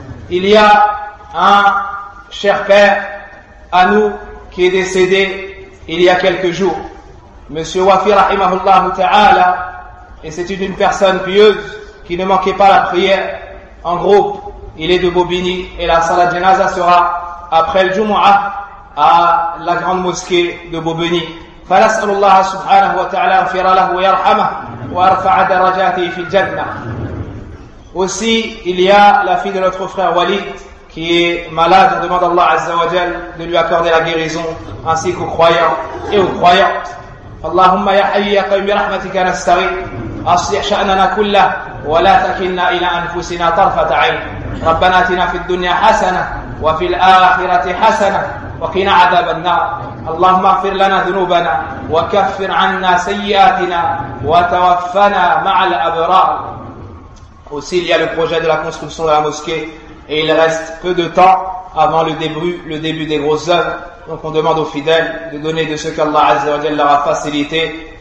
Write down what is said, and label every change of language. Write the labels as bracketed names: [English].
[French] Il y a un cher père à nous qui est décédé il y a quelques jours. Monsieur Wafi rahimahullah ta'ala et c'était une personne pieuse qui ne manquait pas la prière en groupe. Il est de Bobigny et la salat janaza sera après le Jumu'ah à la grande mosquée de Bobigny. [Arabic] فنسأل الله سبحانه وتعالى أن يغفر له ويرحمه وأرفع درجاته في الجنة. [French] Aussi, il y a la fille de notre frère Walid qui est malade. Demande Allah Azza wa Jal de lui accorder la guérison ainsi qu'aux croyants et aux croyantes. [Arabic] اللهم يا حي يا قيوم برحمتك نستغيث أصلح شأننا كله ولا تكلنا إلى أنفسنا طرفة عين. ربنا آتنا في الدنيا حسنة وفي الآخرة حسنة وقنا عذاب النار. اللهم اغفر لنا ذنوبنا وكفر عنا سيئاتنا وتوفنا مع الأبرار. [French] Aussi, il y a le projet de la construction de la mosquée et il reste peu de temps avant le début des grosses œuvres. Donc on demande aux fidèles de donner de ce qu'Allah Azza wa Jalla leur a facilité.